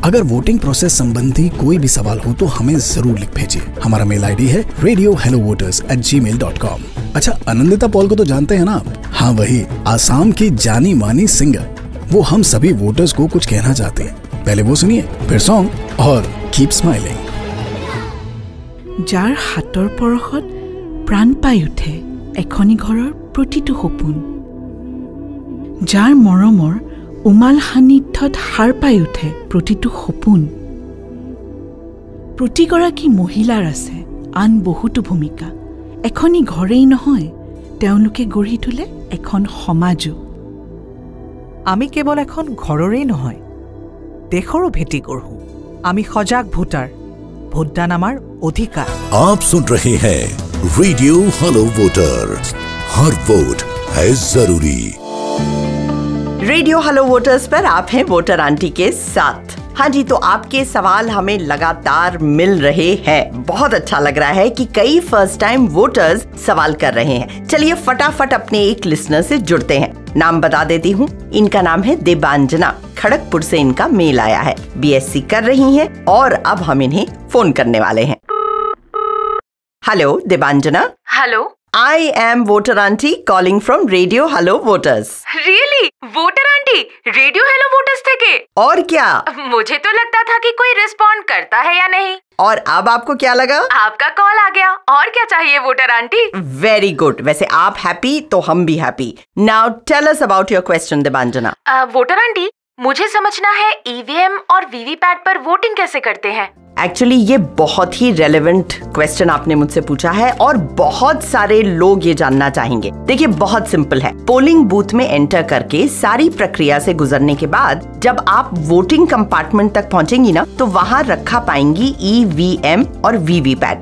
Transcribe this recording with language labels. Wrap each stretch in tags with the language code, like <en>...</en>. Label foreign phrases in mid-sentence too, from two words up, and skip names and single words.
<hi>अगर वोटिंग प्रोसेस संबंधी कोई भी सवाल हो तो हमें जरूर लिख भेजिए। हमारा मेल ID है radiohellovoters@gmail.com। अच्छा, आनंदिता पॉल को तो जानते हैं ना आप? हाँ, वही आसाम की जानी मानी सिंगर। वो हम सभी वोटर्स को कुछ कहना चाहते हैं। पहले वो सुनिए, फिर सॉन्ग और</hi> <en>keep smiling.</en> <as>যাৰ হাতৰ পৰশত প্ৰাণ পাই উঠে এখনি ঘৰৰ প্ৰতিটো সপোন, যাৰ মৰমৰ উমাল সান্নিধ্যত সাৰ পাই উঠে প্ৰতিটো সপোন। প্ৰতিগৰাকী মহিলাৰ আছে আন বহুতো ভূমিকা। এখনি ঘৰেই নহয়, তেওঁলোকে গঢ়ি তোলে এখন সমাজো। আমি কেৱল এখন ঘৰৰেই নহয়, দেশৰো ভেটি গঢ়ো। আমি সজাগ ভোটাৰ, ভোটদান আমাৰ অধিকাৰ।</as> <hi>आप सुन रहे हैं रेडियो हेलो वोटर्स, हर वोट है जरूरी। रेडियो हेलो वोटर्स पर आप हैं वोटर आंटी के साथ। हाँ जी, तो आपके सवाल हमें लगातार मिल रहे हैं। बहुत अच्छा लग रहा है कि कई</hi> <en>first time voters</en> <hi>सवाल कर रहे हैं। चलिए फटाफट अपने एक लिसनर से जुड़ते हैं। नाम बता देती हूँ, इनका नाम है देबांजना। खड़गपुर से इनका मेल आया है। BSc कर रही हैं और अब हम इन्हें फोन करने वाले हैं। हेलो देबांजना। हेलो,</hi> <en>I am voter aunty calling from Radio Hello Voters.</en> <hi>रियली? वोटर आंटी रेडियो हेलो वोटर्स थे के? और क्या, मुझे तो लगता था कि कोई रिस्पॉन्ड करता है या नहीं। और अब आपको क्या लगा? आपका कॉल आ गया। और क्या चाहिए वोटर आंटी?</hi> <en>very good.</en> <hi>वैसे आप हैप्पी तो हम भी हैप्पी।</hi> <en>now tell us about your question देबांजना।</en> <hi>वोटर आंटी, मुझे समझना है EVM और VVPAT पर वोटिंग कैसे करते हैं। एक्चुअली ये बहुत ही</hi> <en>relevant question</en> <hi>आपने मुझसे पूछा है और बहुत सारे लोग ये जानना चाहेंगे। देखिए, बहुत सिंपल है।</hi> <en>polling booth</en> <hi>में एंटर करके सारी प्रक्रिया से गुजरने के बाद जब आप</hi> <en>voting compartment</en> <hi>तक पहुंचेंगी ना, तो वहाँ रखा पाएंगी EVM और VVPAT।</hi>